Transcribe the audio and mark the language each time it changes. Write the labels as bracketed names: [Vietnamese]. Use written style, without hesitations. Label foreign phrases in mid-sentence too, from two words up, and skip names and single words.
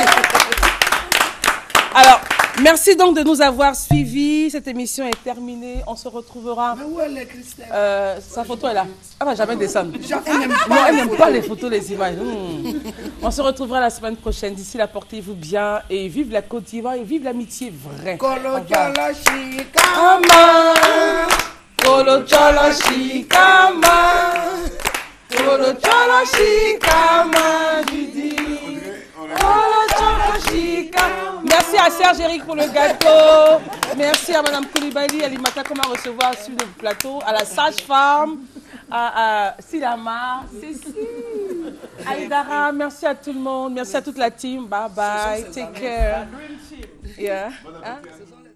[French] Alors, merci donc de nous avoir suivis. Cette émission est terminée. On se retrouvera. Mais où elle est, Christelle? Sa photo est là. Elle va jamais descendre. Elle n'aime pas les photos, les images. On se retrouvera la semaine prochaine. D'ici là, portez-vous bien et vive la Côte d'Ivoire et vive l'amitié vraie. Kolo Cholo Shikama. Kolo Cholo Shikama. Kolo Cholo Shikama, Judy. Kolo Cholo Shikama. Merci à Serge Eric pour le gâteau. Merci à Madame Koulibaly, à Limata, comment recevoir sur le plateau, à la sage-femme, à Silama, Cécile, Aïdara. Merci à tout le monde. Merci à toute la team. [English] Bye bye. Take care. Yeah. [French] Hein?